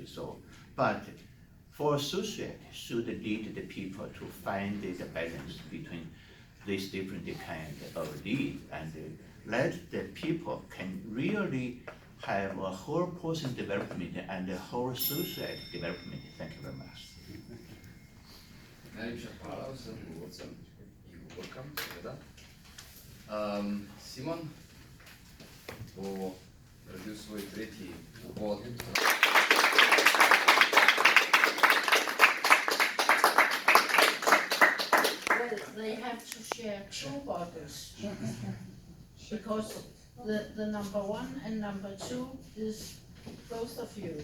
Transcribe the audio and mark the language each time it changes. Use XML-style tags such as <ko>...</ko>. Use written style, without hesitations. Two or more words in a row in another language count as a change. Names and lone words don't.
<en>So, but for society should lead the people to find the balance between these different kind of needs and let the people can really have a whole person development and a whole society development. Thank you very much.</en> <sl>Najlepša hvala vsem govorcem in govorkam, seveda. Simon bo naredil svoj tretji uvod.</sl> <en>Well, they have to share 2 bottles because the number 1 and number 2 is both of you.</en>